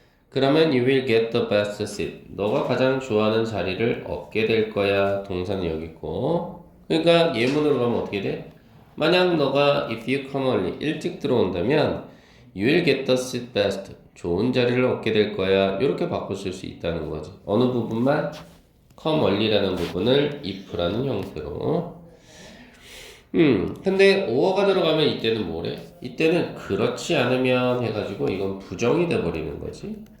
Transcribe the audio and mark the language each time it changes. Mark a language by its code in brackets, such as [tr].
[ko] 그러면 [en] you will get the best seat. [ko] 너가 가장 좋아하는 자리를 얻게 될 거야. 동사는 여기 있고. 그러니까 예문으로 가면 어떻게 돼? 만약 너가 [en] if you come early [ko] 일찍 들어온다면 [en] you will get the seat best. [ko] 좋은 자리를 얻게 될 거야. 이렇게 바꿔 쓸 수 있다는 거지. 어느 부분만? come early라는 부분을 if라는 형태로. 근데 or가 들어가면 이때는 뭐래? 이때는 그렇지 않으면 해가지고 이건 부정이 돼버리는 거지.